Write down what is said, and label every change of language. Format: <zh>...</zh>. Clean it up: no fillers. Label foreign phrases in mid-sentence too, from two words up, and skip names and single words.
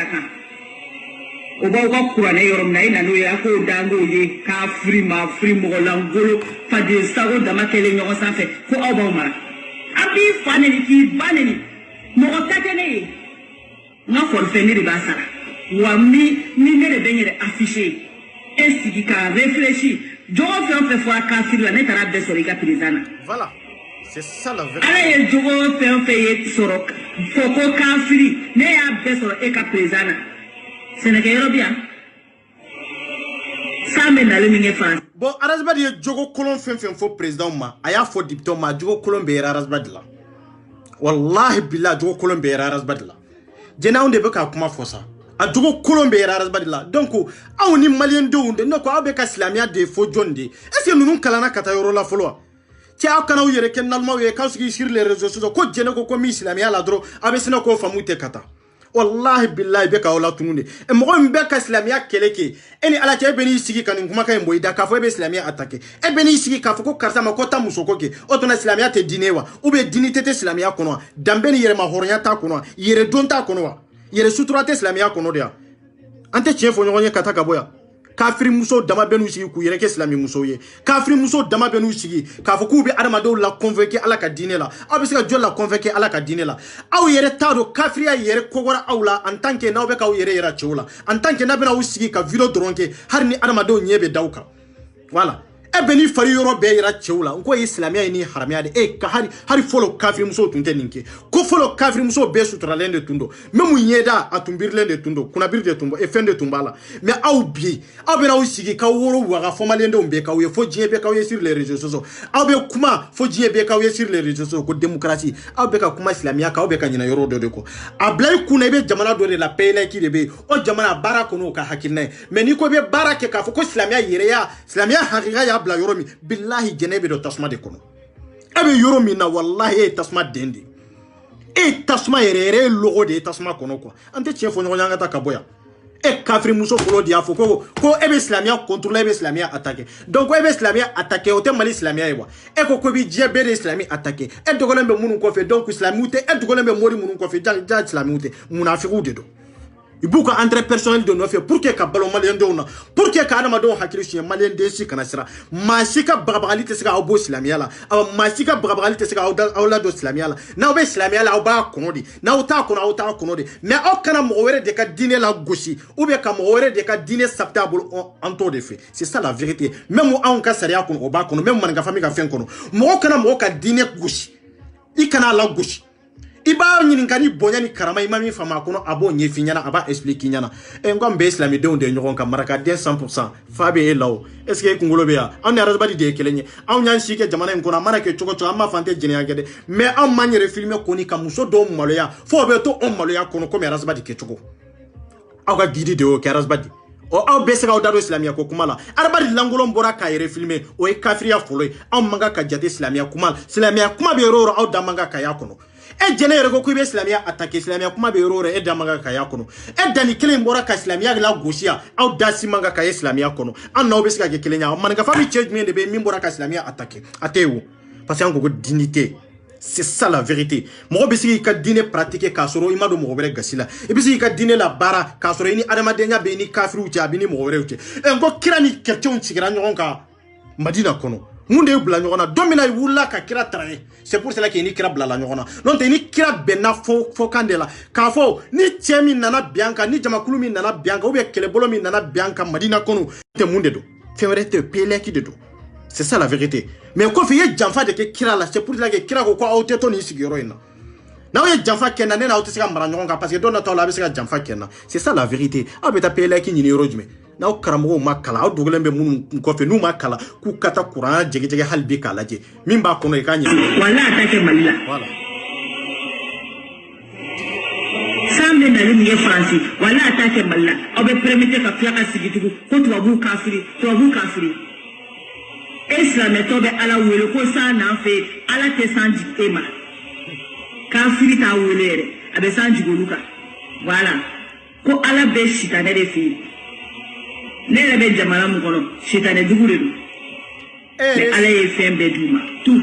<bm>kan o b'aw ka kuranɛ yɔrɔ min na i nan'o ye a k'o dan k'o ye k'a firi maa firi mɔgɔ langolo faden sago dama kɛlen ɲɔgɔn sanfɛ ko aw b'aw mara a b'i fa neni k'i ba neni mɔgɔ ta tɛ ne ye n ka forfait ne de b'a sara wa ni ne de bɛ n yɛrɛ affiché e sigi ka réfléchir jogo fɛn o fɛn fɔra kafiri la ne taara bɛɛ sɔrɔ i ka président na</bm> <fr>voilà. C'est ça la vérité.</fr> <bm>ala ye jogo fɛn fɛn ye sɔrɔ fɔ ko kafiri ne y'a bɛɛ sɔrɔ e ka président na sɛnɛkɛyɔrɔ bi yan san bɛ nalen min kɛ France. bon Arabadi ye jogo kolon fɛn fɛn fɔ président ma a y'a fɔ député ma jogo kolon bɛ yɛrɛ Arabadi la</bm> <ar>والله بالله</ar> <bm>jogo kolon bɛ yɛrɛ Arabadi la jɛnɛ anw de bɛ k'a kuma fɔ sa a jogo kolon be yɛrɛ arasbadi la donc aw ni malien denw de ne ko aw bɛ ka silamɛya de fo jɔn de</bm> <fr>est ce que</fr> <bm>ninnu kalana ka taa yɔrɔ la fɔlɔ cɛ aw kana aw yɛrɛ kɛ nalimaw ye k'aw sigi</bm> <fr>sur les réseaux sociaux</fr> <bm>ko jɛnɛ ko min silamɛya la dɔrɔn a bɛ sinɛ k'o faamu tɛ ka taa</bm> <ar>والله بالله</ar> <bm>bɛ ka aw la tunu de mɔgɔ min bɛ ka silamɛya kɛlɛ kɛ e ni ala cɛ e bɛ n'i sigi ka nin kumakan in bɔ i da k'a fɔ e bɛ silamɛya attaquer e bɛ n'i sigi k'a fɔ ko karisa ma ko taa muso ko kɛ o tuma silamɛya tɛ diinɛ wa</bm> <fr>ou bien</fr> <bm>diinɛ tɛ silamɛya kɔnɔ wa danbe ni yɛrɛma hɔrɔnya t'a kɔnɔ wa yɛrɛ don t'a kɔnɔ wa yɛrɛ sutura tɛ silamɛya kɔnɔ de wa an tɛ tiɲɛ fɔ ɲɔgɔn ye ka taa ka bɔ yan kafiri muso dama bɛ n'u sigi k'u yɛrɛ kɛ silamɛ musow ye kafiri muso dama bɛ n'u sigi k'a fɔ k'u bɛ adamadenw la convaincre ala ka diinɛ la aw bɛ se ka jɔn la convaincre ala ka diinɛ la aw yɛrɛ t'a dɔn kafiriya yɛrɛ kɔgɔra aw la</bm> <fr>en tant</fr> <bm>que n'aw bɛ k'aw yɛrɛ yira cɛw la</bm> <fr>en tant que</fr> <bm>n'a bɛna aw sigi ka video dɔrɔn kɛ hali ni adamadenw ɲɛ bɛ da aw kan voilà e bɛ ni fari yɔrɔ bɛɛ yira cɛw la n ko ye silamɛya ye ni haramaya de hari fɔlɔ kafiri musow tun tɛ nin kɛ ko fɔlɔ kafiri musow bɛɛ suturalen de tun don même ɲɛda a tun birilen de tun don kunnabiri de tun bɔ fɛn de tun b'a la mais aw bi aw bɛna aw sigi k'aw woro waga fɔ maliɲɛndenw bɛ k'aw ye fo diɲɛ bɛ k'aw ye</bm> <fr>sur les réseaux sociaux</fr> <bm>aw bɛ kuma fo diɲɛ bɛ k'aw ye</bm> <fr>sur les réseaux sociaux</fr> <bm>ko démocratie aw bɛ ka kuma silamɛya kan aw bɛ ka ɲinɛ yɔrɔ dɔ de kɔ a bila i kunna i bɛ jamana dɔ de la payelaki de bɛ yen o jamana baara kɔnɔ o ka hakilina ye mais n'i ko i bɛ baara kɛ k'a fɔ ko silamɛya yɛrɛya silamɛya hakika y'a bila yɔrɔ min billahi jɛnɛ bɛ dɔ tasuma de kɔnɔ e bɛ yɔrɔ min na wallahi e ye tasuma den de e ye tasuma yɛrɛ yɛrɛ ye logo de ye tasuma kɔnɔ quoi an tɛ tiɲɛ fɔ ɲɔgɔn ye an ka taa ka bɔ yan e kafiri muso fɔlɔ de y'a fɔ ko e bɛ silamɛya contrôler e bɛ silamɛya attaquer donc e bɛ silamɛya attaquer o tɛ Mali silamɛya ye wa e ko i bɛ diɲɛ bɛɛ de silamɛ attaquer e dogolen bɛ minnu kɔfɛ donc silamɛw tɛ e dogolen bɛ mori minnu kɔfɛ ja silamɛw tɛ munafigiw de don i b'u ka</bm> <fr>entrée personnelle</fr> <bm>de nɔfɛ</bm> <fr>pour que</fr> <bm>ka balo maliyɛndenw na</bm> <fr>pour que</fr> <bm>ka adamadenw hakili siɲɛ maliyɛnden si kana siran maa si ka bagabagali tɛ se ka aw bɔ silamɛya la maa si ka bagabagali tɛ se ka aw ladon silamɛya la n'aw bɛ silamɛya la aw b'a kɔnɔ de n'aw t'a kɔnɔ aw t'a kɔnɔ de mais aw kana mɔgɔ wɛrɛ de ka diinɛ la gosi</bm> <fr>ou bien</fr> <bm>ka mɔgɔ wɛrɛ de ka diinɛ sabati a bolo an t'o de fɛ</bm> <fr>c'est ça la vérité</fr> <bm>même anw ka sariya kɔnɔ o b'a kɔnɔ même maninka famille ka fɛn kɔnɔ mɔgɔ kana mɔgɔ ka diinɛ gosi i kana la gosi i b'a ɲininka ni bonya ni karama i ma min faamu a kɔnɔ a b'o ɲɛf'i ɲɛna a b'a expliquer ɲɛna n ko an bɛɛ silamɛdenw de ye ɲɔgɔn kan marakaden 100% fa bɛ e la o</bm> <fr>est ce que</fr> <bm>e kunkolo bɛ yan anw ni arasibadi de ye kelen ye anw y'an si kɛ jamana in kɔnɔ a mana kɛ cogo cogo an b'a fɔ an tɛ jɛnɛya kɛ dɛ mais anw m'an yɛrɛ filmer kɔni ka muso dɔw maloya fo o bɛ to anw maloya kɔnɔ komi arasibadi kɛcogo aw ka guide de y'o kɛ arasibadi aw bɛ se k'aw da don silamɛya ko kuma la arabadi lankolon bɔra k'a yɛrɛ filmer o ye kafiriya fɔlɔ ye anw man kan ka jate silamɛya kuma la silamɛya kuma bɛ yɔrɔ o yɔrɔ aw da man kan ka y'a kɔnɔ e jɛnɛ yɛrɛ ko k'i bɛ silamɛya attaquer silamɛya kuma bɛ yɔrɔ o yɔrɔ e da man kan ka y'a kɔnɔ e danni kelen bɔra ka silamɛya la gosi yan aw da si man kan ka ye silamɛya kɔnɔ an n'aw bɛ se ka kɛ kelen ye maninka famille cɛ jumɛn de bɛ yen min bɔra ka silamɛya attaquer a tɛ ye o parce que an ko ko dignité</bm> <fr>c'est ça la vérité</fr> <bm>mɔgɔ bɛ se k'i ka diinɛ pratiquer k'a sɔrɔ i ma don mɔgɔ wɛrɛ gasi la i bɛ se k'i ka diinɛ la baara k'a sɔrɔ i ni adamadenya bɛ i ni kafiriw cɛ a bɛ ni mɔgɔ wɛrɛw cɛ n ko kira ni kɛlɛcɛw sigira ɲɔgɔn kan Madina kɔnɔ mun de y'u bila ɲɔgɔn na don min na i wulila ka kira tara ye</bm> <fr>c'est pour cela que</fr> <bm>i ni kira bilala ɲɔgɔn na n'o tɛ i ni kira bɛnna fɔ kan de la k'a fɔ ni cɛ min nana bi an kan ni jamakulu min nana bi an kan</bm> <fr>ou bien</fr> <bm>kɛlɛbolo min nana bi an kan Madina kɔnɔ tɛ mun de don fɛn wɛrɛ tɛ peyilɛki de don</bm> <fr>c'est ça la vérité</fr> <bm>mais kɔfɛ i ye janfa de kɛ kira la</bm> <fr>c'est pour cela que</fr> <bm>kira ko aw tɛ to nin sigiyɔrɔ in na n'aw ye janfa kɛ n na ne n'aw tɛ se ka mara ɲɔgɔn kan</bm> <fr>parce que</fr> <bm>don nataw la a bɛ se ka janfa kɛ n na</bm> <fr>c'est ça la vérité</fr> <bm>aw bɛ taa peyilɛki ɲini yɔrɔ jumɛn n'aw karamɔgɔw ma kalan aw dogolen bɛ minnu kɔfɛ n'u ma kalan k'u ka taa kuran jɛgɛjɛgɛ hali bi k'a lajɛ min b'a kɔnɔ i k'a ɲɛ wala a ta kɛ Mali la voilà san bɛ nali min ye Faransi wala a ta kɛ Mali la aw bɛ permettre ka tila ka sigi tugun ko tubabuw kafiri e silamɛtɔ bɛ Ala wele ko san n'an fɛ Ala tɛ san jigin e ma kafiri t'a wele yɛrɛ a bɛ san jigin olu kan voilà ko Ala bɛ sitanɛ de fɛ yen ne yɛrɛ bɛ jamana min kɔnɔ sitanɛ jugu de don mais Ala ye fɛn bɛɛ d'u ma tout</bm>